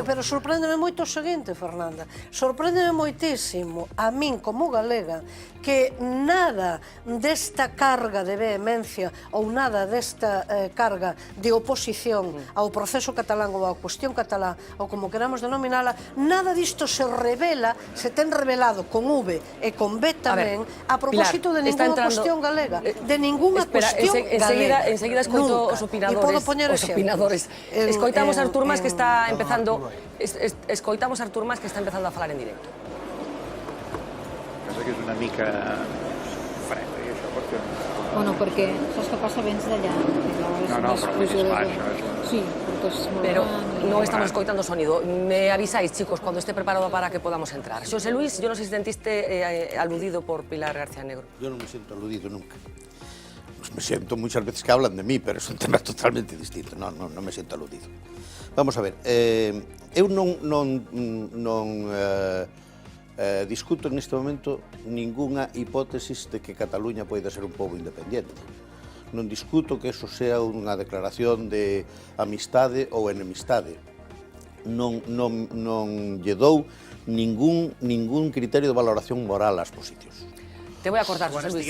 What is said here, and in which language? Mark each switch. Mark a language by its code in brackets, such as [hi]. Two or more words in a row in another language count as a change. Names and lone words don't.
[gl] pero sorpréndeme moito o seguinte, Fernanda. Sorpréndeme moitísimo a min como galega que nada desta carga de vehemencia ou nada desta carga de oposición ao proceso catalán ou á cuestión catalán ou como queramos denominala, nada disto se revela, se ten revelado con V e con B tamén a propósito de ninguna cuestión galega, de ninguna cuestión galega. Enseguida escoito os opinadores. Escoitamos a Artur Mas que está empezando a falar en directo. [ca] Penso que és una mica fred, això, perquè... Bueno, perquè saps què passa? Vens d'allà. No, però vull dir, esclar, això és... Sí, entonces... [es] Pero no estamos escoitando sonido. Me avisáis, chicos, cuando esté preparado para que podamos entrar. José Luis, yo no sé si sentiste aludido por Pilar García Negro. Yo no me siento aludido nunca. Pues me siento muchas veces que hablan de mí, pero es un tema totalmente distinto. No me siento aludido. [gl] Vamos a ver, eu non discuto en este momento ningunha hipótesis de que Cataluña poida ser un pobo independiente. Non discuto que eso sea unha declaración de amistade ou enemistade. Non lle dou ningún criterio de valoración moral ás posicións. [es] Te voy a cortar, José Luis.